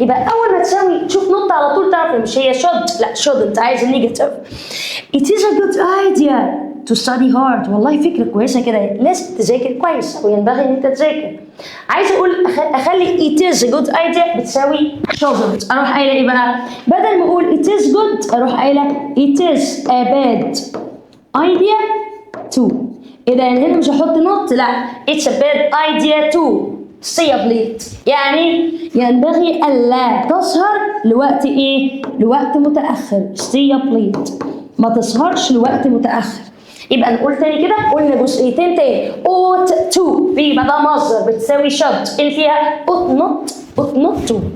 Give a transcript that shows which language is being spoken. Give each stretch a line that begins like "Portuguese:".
Arabic: يبقى أول ما تساوي تشوف نقطة على طول تعرف مش هي should لا shouldn't عايز النيجاتيف.
English: It is a good idea to study hard.
Arabic: والله فكرة كويسة كده لازم تذاكر كويس أو ينبغي إن أنت تذاكر. عايز أقول أخلي
English: it is a good idea
Arabic: بتساوي shouldn't. أروح قايلة إيه بقى؟ بدل ما أقول it is good أروح قايلة
English: it is a bad idea to.
Arabic: إيه ده يعني هنا مش هحط
English: not لا it's a bad idea to stay up late.
Arabic: يعني ينبغي ألا تسهر لوقت إيه؟ لوقت متأخر.
English: stay up late
Arabic: ما تسهرش لوقت متأخر. يبقى نقول تاني كده قلنا جزئيتين تاني ought to بيبقى ده مصدر بتساوي should اللي فيها
English: ought not to.